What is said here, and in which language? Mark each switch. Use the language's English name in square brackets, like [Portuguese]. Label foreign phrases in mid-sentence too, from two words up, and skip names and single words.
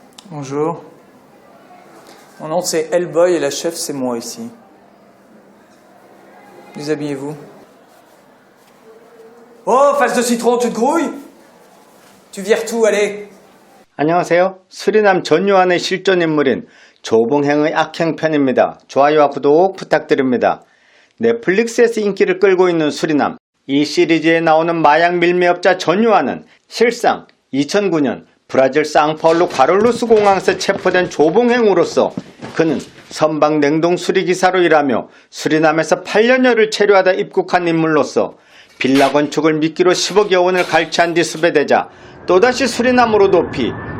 [French] Bonjour. Mon nom c'est Hellboy et la chef c'est moi ici. Déshabillez-vous. Oh, face de citron, tu te grouilles? Tu vires tout, allez. [Korean] 안녕하세요. 수리남 전요한의 실존 인물인 조봉행의 악행편입니다. 좋아요와 구독 부탁드립니다. 넷플릭스에서 인기를 끌고 있는 수리남. 이 시리즈에 나오는 마약 밀매업자 전요한은 실상 2009년 브라질 상파울루 과롤루스 공항에서 체포된 조봉행으로서 그는 선박 냉동 수리기사로 일하며 수리남에서 8년여를 체류하다 입국한 인물로서 빌라 건축을 미끼로 10억여 원을 갈취한 뒤 수배되자 또다시 수리남으로 돕히